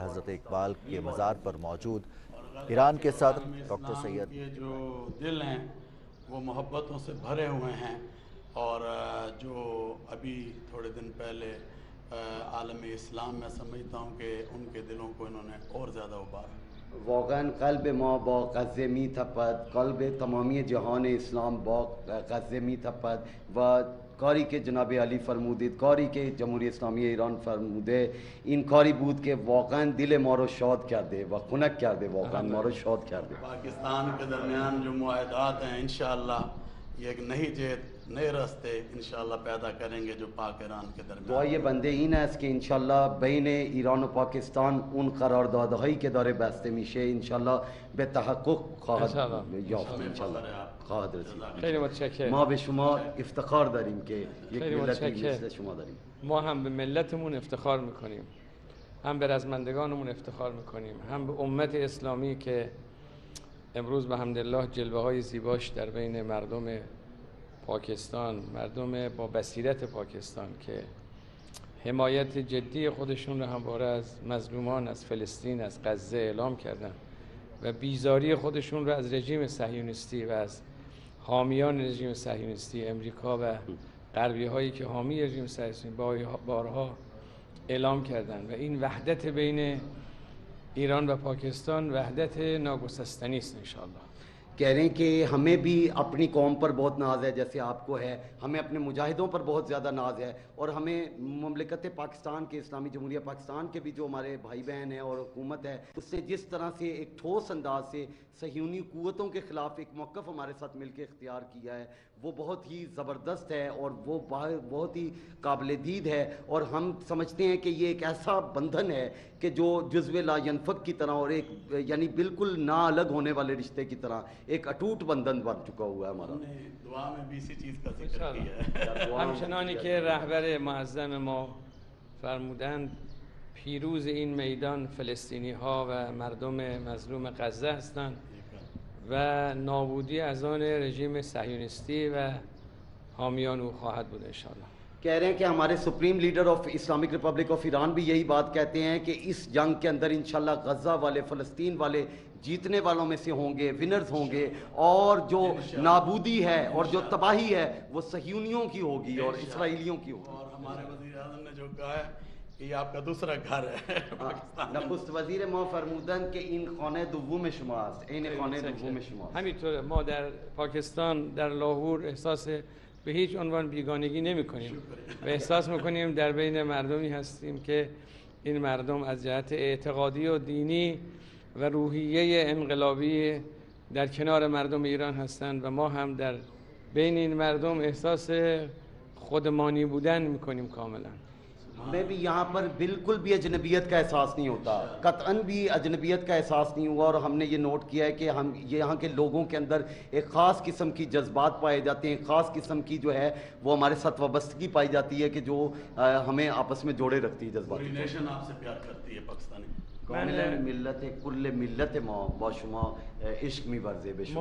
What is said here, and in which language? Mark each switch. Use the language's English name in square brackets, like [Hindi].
[Hindi] हज़रत इकबाल के मज़ार पर मौजूद ईरान के सदर डॉक्टर सैयद के जो दिल हैं वो मोहब्बतों से भरे हुए हैं और जो अभी थोड़े दिन पहले आलम इस्लाम में समझता हूँ कि उनके दिलों को इन्होंने और ज़्यादा उबारा। [Persian] واقعا قلب ما با غزه می تپد، قلب تمامی جهان اسلام با غزه می تپد و کاری که جناب علی فرمودید، کاری که جمهوری اسلامی ایران فرموده، این کاری بود که واقعا دل ما رو شاد کرده و خنک کرده، واقعا ما رو شاد کرده. [Hindi] पाकिस्तान के दरमियान जो मुआहदात हैं इंशाअल्लाह ये एक नई जेद नए रास्ते इंशाअल्लाह पैदा करेंगे जो पाक ईरान के दरमियान। दुआए बंदे [Persian] این است که انشالله بین ایران و پاکستان اون قراردادهایی که داره بسته میشه انشالله به تحقق خواهد یافت، انشالله خواهد رسید. خیلی متشکرم. ما به شما افتخار داریم که یک ملتی مثل شما داریم. ما هم به ملتمون افتخار میکنیم، هم به رزمندگانمون افتخار میکنیم، هم به امت اسلامی که امروز به حمدالله جلوه های زیباش در بین مردم پاکستان، مردم با بصیرت پاکستان که حمایت جدی خودشون رو همواره از مظلومان از فلسطین، از غزه اعلام کردن و بیزاری خودشون رو از رژیم صهیونیستی و از حامیان رژیم صهیونیستی امریکا و غربی هایی که حامی رژیم صهیونیستی بارها اعلام کردن و این وحدت بین ایران و پاکستان وحدت ناگسستنی است انشاءالله. [Hindi] कह रहे हैं कि हमें भी अपनी कौम पर बहुत नाज है जैसे आपको है, हमें अपने मुजाहिदों पर बहुत ज़्यादा नाज है और हमें मुमलिकत पाकिस्तान के इस्लामी जमहूरिया पाकिस्तान के भी जो हमारे भाई बहन हैं और हुकूमत है उससे जिस तरह से एक ठोस अंदाज से सह्यूनी कुव्वतों के ख़िलाफ़ एक मौक़िफ़ हमारे साथ मिलकर इख्तियार किया है, वो बहुत ही ज़बरदस्त है और वो बहुत ही काबिल दीद है। और हम समझते हैं कि ये एक ऐसा बंधन है कि जो जुज़्व ला यनफ़क की तरह और एक यानी बिल्कुल ना अलग होने वाले रिश्ते की तरह एक अटूट बंधन बन चुका हुआ है हमारा। दुआ में भी इसी चीज़ का जिक्र किया है। [Persian] همچنانی که رهبر معظم ما فرمودند پیروز این میدان فلسطینی ها و مردم مظلوم غزه هستند و نابودی از آن رژیم صهیونیستی و حامیان او خواهد بود انشاءالله. [Hindi] कह रहे हैं कि हमारे [English] supreme leader of Islamic Republic of Iran [Hindi] भी यही बात कहते हैं कि इस जंग के अंदर इंशाल्लाह गज़ा वाले, फ़लस्तीन वाले जीतने वालों में से होंगे, विनर्स होंगे, और जो नाबूदी है और जो तबाही है वो सह्यूनियों की होगी और इसराइलियों की होगी। और हमारे वज़ीर आज़म ने जो कहा है कि ये आपका दूसरा घर है पाकिस्तान। नखस्त वज़ीर [Persian] ما فرمودن که این خانه دوم شماست، این خانه دوم شماست. همینطور ما در پاکستان در لاهور احساس به هیچ عنوان بیگانگی نمی کنیم و احساس میکنیم در بین مردمی هستیم که این مردم از جهت اعتقادی و دینی و روحیه انقلابی در کنار مردم ایران هستند و ما هم در بین این مردم احساس خودمانی بودن میکنیم کاملا. [Hindi] हमें भी यहाँ पर बिल्कुल भी अजनबियत का एहसास नहीं होता, कतअन भी अजनबियत का एहसास नहीं हुआ। और हमने ये नोट किया है कि हम यहाँ के लोगों के अंदर एक ख़ास किस्म की जज्बात पाए जाते हैं, ख़ास किस्म की जो है वो हमारे साथ वाबस्तगी पाई जाती है कि जो हमें आपस में जोड़े रखती है जज्बात। पूरी नेशन आपसे प्यार करती है पाकिस्तानी। मिल्लत कुल्ल मिल्लत [Persian] ما با شما عشق می‌ورزه به شما.